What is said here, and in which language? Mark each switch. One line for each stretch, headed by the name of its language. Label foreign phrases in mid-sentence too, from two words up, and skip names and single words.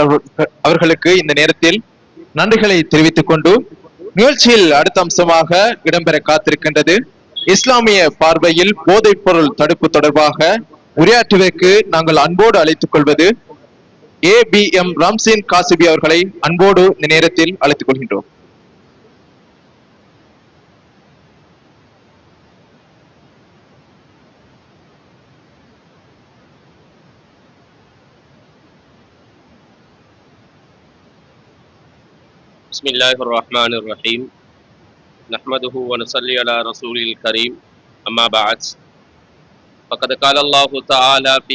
Tamil: அவர்களுக்கு இந்த நேரத்தில் நன்றிகளை தெரிவித்துக் கொண்டு நிகழ்ச்சியில் அடுத்த அம்சமாக இடம்பெற காத்திருக்கின்றது இஸ்லாமிய பார்வையில் போதைப் பொருள் தடுப்பு தொடர்பாக உரையாற்றுவதற்கு நாங்கள் அன்போடு அழைத்துக் கொள்வது ABM ரம்சீன் காசிபி அவர்களை அன்போடு இந்த நேரத்தில் அழைத்துக் கொள்கின்றோம்.
Arabic: بسم الله الرحمن الرحيم نحمده ونصلي على رسوله الكريم أما بعد فقد قال الله تعالى في